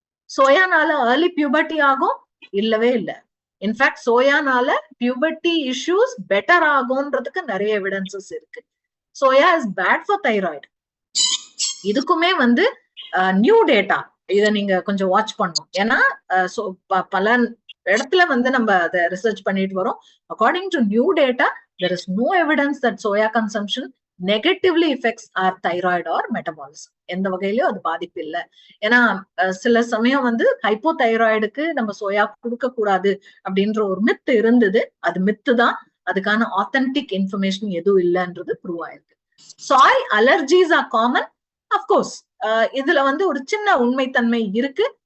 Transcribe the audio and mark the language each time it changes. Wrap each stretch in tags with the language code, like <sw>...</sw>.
<ta>சோயானால early puberty ஆகும், இல்லவே இல்லை. இன்ஃபேக்ட் சோயானால பியூபர்ட்டி இஷ்யூஸ் பெட்டர் ஆகும்ன்றதுக்கு நிறைய எவிடன்சஸ் இருக்கு.</ta> <en>Soya is bad for thyroid.</en> <ta>இதுக்குமே வந்து நியூ டேட்டா, இதை நீங்க கொஞ்சம் வாட்ச் பண்ணணும். ஏன்னா பல இடத்துல வந்து நம்ம அதை ரிசர்ச் பண்ணிட்டு வரோம்.</ta> <en>According to new data, there is no evidence that soya consumption negatively affects our thyroid or metabolism.</en> <ta>எந்த வகையிலயும் அது பாதிப்பு இல்லை. ஏன்னா சில சமயம் வந்து ஹைப்போதைராய்டுக்கு நம்ம சோயா கொடுக்க கூடாது அப்படின்ற ஒரு மித்து இருந்தது. அது மித்து தான், அதுக்கான ஆத்தென்டிக் இன்ஃபர்மேஷன் எதுவும் இல்லைன்றது ப்ரூவ் ஆயிருக்கு.</ta> <en>Soy allergies are common.</en> <ta>Of course இதுல வந்து ஒரு சின்ன உண்மைத்தன்மை இருக்கு.</ta>